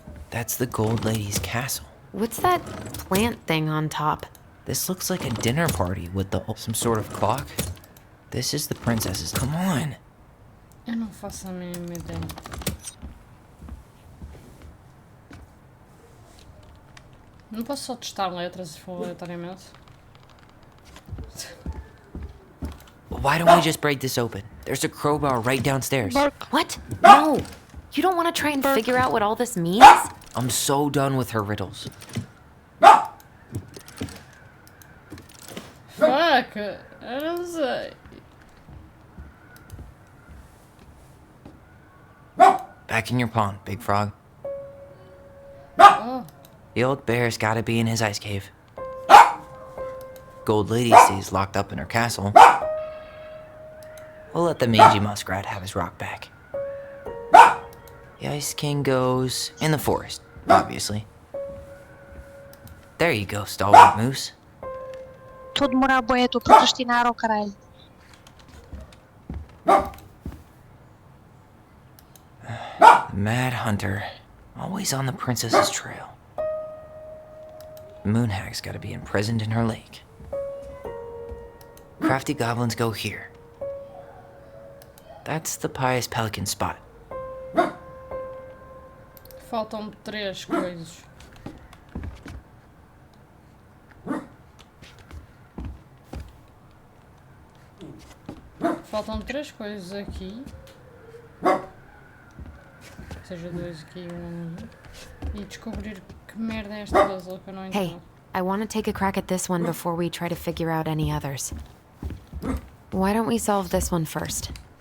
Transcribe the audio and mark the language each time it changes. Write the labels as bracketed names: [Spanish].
[English] That's the gold lady's castle. What's that plant thing on top? This looks like a dinner party with the some sort of clock. This is the princess's. Come on. [Portuguese] Eu não faço a mínima ideia. Não posso só testar letras se for aleatoriamente. [English] Why don't we just break this open? There's a crowbar right downstairs. What? No! You don't want to try and figure out what all this means? I'm so done with her riddles. [Portuguese] Fuck! Eu não sei. [English] Back in your pond, Big Frog. Oh. The old bear's gotta be in his ice cave. Gold lady stays locked up in her castle. We'll let the mangy muskrat have his rock back. The Ice King goes in the forest, obviously. There you go, stalwart moose. [Portuguese] Estou a demorar bué, estou a procrastinar ao caralho. [English] The Mad Hunter, always on the princess's trail. The Moon Hag's gotta be imprisoned in her lake. Crafty goblins go here. That's the pious pelican spot. [Portuguese] Faltam 3 coisas. Faltam 3 coisas aqui. Ou seja, 2 aqui e 1 ali. E descobrir que merda é esta puzzle que eu não entendo. [English] Hey, I want to take a crack at this one before we try to figure out any others. Why don't we solve this one first?